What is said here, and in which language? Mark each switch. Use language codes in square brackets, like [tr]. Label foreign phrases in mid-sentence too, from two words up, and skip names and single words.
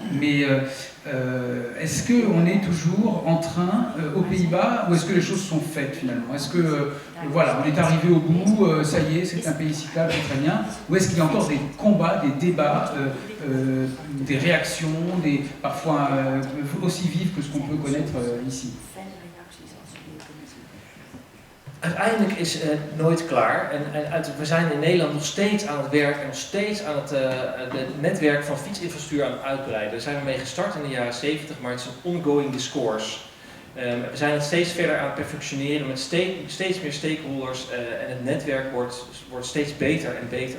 [fr] Mais est-ce qu'on est toujours en train, aux Pays-Bas, ou est-ce que les choses sont faites finalement? Est-ce que, voilà, on est arrivé au bout, ça y est, c'est un pays cyclable, c'est très bien? Ou est-ce qu'il y a encore des combats, des débats, des réactions, parfois aussi vives que ce qu'on peut connaître ici? [nl] Uiteindelijk is het nooit klaar en we zijn in Nederland nog steeds aan het werk en nog steeds aan het netwerk van fietsinfrastructuur aan het uitbreiden. Daar zijn we mee gestart in de jaren 70, maar het is een [en] ongoing discourse. [nl] We zijn het steeds verder aan het perfectioneren met steeds meer stakeholders en het netwerk wordt steeds beter en beter.